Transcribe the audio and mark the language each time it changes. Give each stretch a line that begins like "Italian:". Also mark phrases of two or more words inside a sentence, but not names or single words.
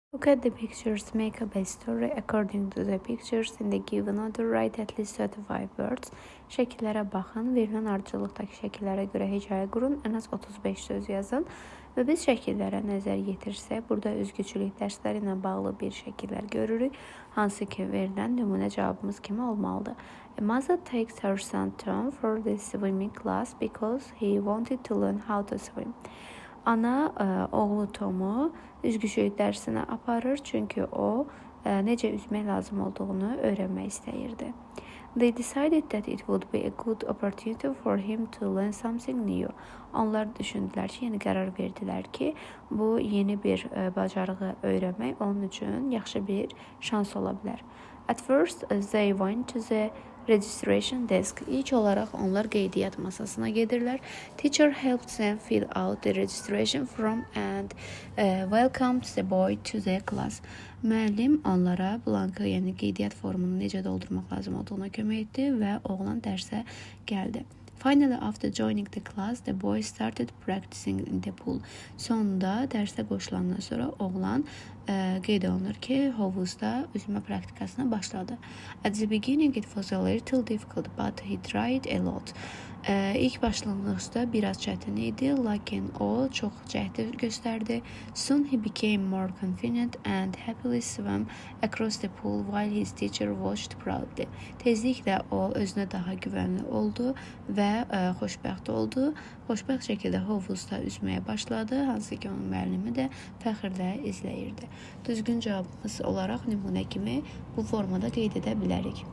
English: Look at the pictures, make up a story according to the pictures in the given order, write at least 35 words.
Azerbaijani: Şəkillərə baxın, verilən ardıcıllıqdakı şəkillərə görə hekayə qurun, ən az 35 söz yazın. Və biz şəkillərə nəzər yetirsək, burada özgüçülük dərsləri ilə bağlı bir şəkillər görürük, hansı ki verilən nümunə cavabımız kimi olmalıdır.
English: A mother takes her son Tom for the swimming class because he wanted to learn how to swim.
Azerbaijani: Ana oğlu Tomu üzgüçülük dərsinə aparır, çünki o necə üzmək lazım olduğunu öyrənmək istəyirdi.
English: They decided that it would be a good opportunity for him to learn something new.
Azerbaijani: Onlar düşündülər ki, yəni qərar verdilər ki, bu yeni bir bacarığı öyrənmək onun üçün yaxşı bir şans ola bilər.
English: At first, they went to the registration desk.
Azerbaijani: İlk olaraq onlar qeydiyyat masasına gedirlər.
English: Teacher helped them fill out the registration form and welcomed the boy to the class.
Azerbaijani: Müəllim onlara blankı, yəni qeydiyyat formunu necə doldurmaq lazım olduğuna kömək etdi və oğlan dərsə gəldi.
English: Finally, after joining the class, the boy started practicing in the pool.
Azerbaijani: Sonunda dərsə qoşulandan sonra oğlan qeyd olunur ki, hovuzda üzmə praktikasına başladı.
English: At the beginning it was a little difficult, but he tried a lot.
Azerbaijani: İlk başlanğıcda biraz çətin idi, lakin o çox cəhd göstərdi.
English: Soon he became more confident and happily swam across the pool while his teacher watched proudly.
Azerbaijani: Tezliklə o özünə daha güvənli oldu və xoşbəxt oldu. Xoşbəxt şəkildə hovuzda üzməyə başladı, hansı ki onun müəllimi də fəxrlə izləyirdi. Düzgün cavabımız olaraq nümunə kimi bu formada qeyd edə bilərik.